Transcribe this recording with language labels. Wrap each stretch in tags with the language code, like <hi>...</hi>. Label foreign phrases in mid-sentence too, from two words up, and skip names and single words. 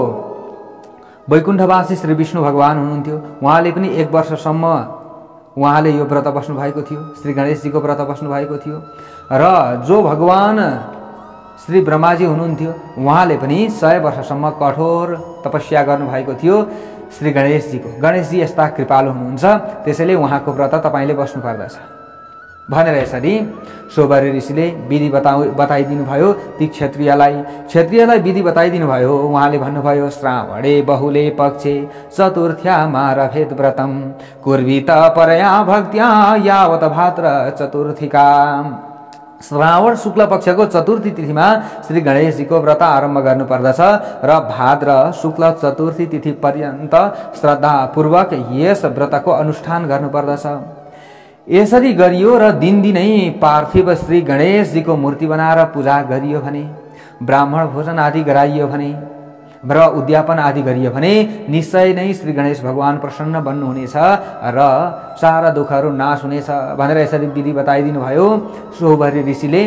<ne>वैकुण्ठवासी श्री विष्णु भगवान हुनुहुन्थ्यो उहाँले पनि 1 वर्षसम्म उहाँले यो व्रत बस्नु भएको थियो, श्री गणेशजीको व्रत बस्नु भएको थियो र जो भगवान श्री ब्रह्माजी हुनुहुन्थ्यो उहाँले पनि 100 वर्षसम्म कठोर तपस्या गर्नुभएको थियो श्री गणेशजीको। गणेशजी यस्ता कृपालु हुनुहुन्छ, त्यसैले उहाँको व्रत तपाईँले बस्नुपर्दछ भनेर यसरी सोहबरी ऋषिले विधि बताइदिनु भयो। ती क्षत्रियलाई विधि बताइदिनु भयो। उहाँले भन्नुभयो,</ne> <sa>श्रावणे बहुले पक्षे चतुर्थ्यामा रभेद व्रतम कुर्वीत परया भक्त्या यावत भाद्र चतुर्थीका।</sa> <ne>श्रावण शुक्ल पक्षको चतुर्थी तिथिमा श्री गणेशजीको व्रत आरम्भ गर्नुपर्दछ र भाद्र शुक्ल चतुर्थी तिथि पर्यन्त श्रद्धापूर्वक यस व्रतको अनुष्ठान गर्नुपर्दछ। यसरी गरियो र दिनदिनै पार्थिव श्री गणेशजीको मूर्ति बनाएर पूजा गरियो भने, ब्राह्मण भोजन आदि गराइयो भने र उद्यापन आदि गरियो भने निश्चय नै श्री गणेश भगवान प्रसन्न बन्नुहुनेछ र सारा दुःखहरू नाश हुनेछ भनेर यसरी विधि बताइदिनु भयो सोहबरी ऋषिले।</ne>